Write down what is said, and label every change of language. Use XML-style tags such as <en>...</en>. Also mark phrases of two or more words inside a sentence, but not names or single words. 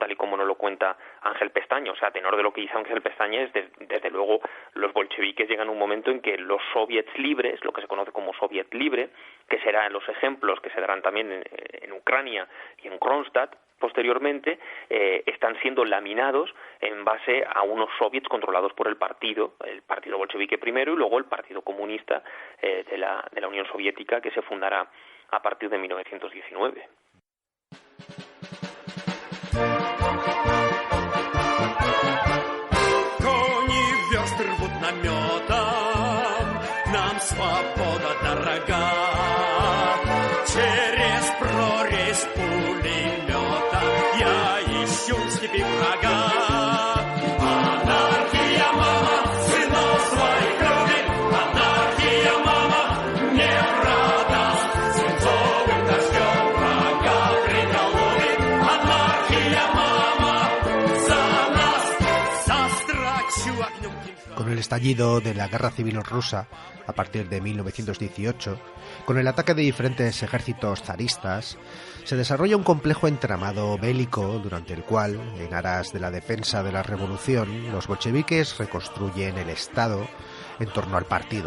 <es>Tal y como nos lo cuenta Ángel Pestaña. O sea, a tenor de lo que dice Ángel Pestaña, desde luego los bolcheviques llegan a un momento en que los soviets libres, lo que se conoce como soviet libre, que serán los ejemplos que se darán también en Ucrania y en Kronstadt posteriormente, están siendo laminados en base a unos soviets controlados por el partido bolchevique primero y luego el Partido Comunista de la Unión Soviética, que se fundará a partir de 1919.</es> <ru>Кони версты рвут наметом, нам свобода дорога. Через прорезь пулемета я ищу в степи врага. Анархия, мама, сынов своих любит. Анархия, мама, не продаст. Свинцовым дождем врага приголубит. Анархия, мама, за нас. Застрочу огнем кинжала.</ru> <es>Con el estallido de la Guerra Civil Rusa, a partir de 1918, con el ataque de diferentes ejércitos zaristas, se desarrolla un complejo entramado bélico durante el cual, en aras de la defensa de la revolución, los bolcheviques reconstruyen el Estado en torno al partido.</es>